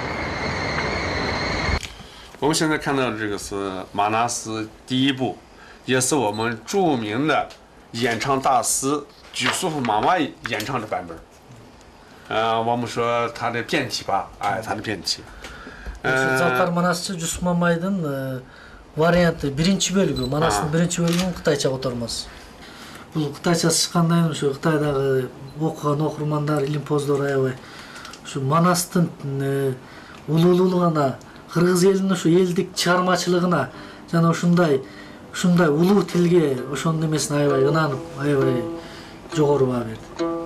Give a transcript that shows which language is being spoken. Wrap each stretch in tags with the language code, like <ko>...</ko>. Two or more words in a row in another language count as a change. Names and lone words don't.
<zh>我们现在看到的这个是马纳斯第一部，也是我们著名的演唱大师举素夫妈妈演唱的版本。我们说他的变体吧，他的变体。</zh> <ky>Залкар Манасчы Жусуп Мамайдын варианты биринчи бөлүгү, Манастын биринчи бөлүгүнүн кытайча котормосу. Бул кытайчасы чыккандан кийин ушу Кытайдагы окуган окурмандар, илимпоздор аябай ушу Манастын улуулугуна, кыргыз элинин ушу элдик чыгармачылыгына жана ушундай улуу тилге ошонун эмесине аябай ынанып, аябай жогору баа берди.</ky>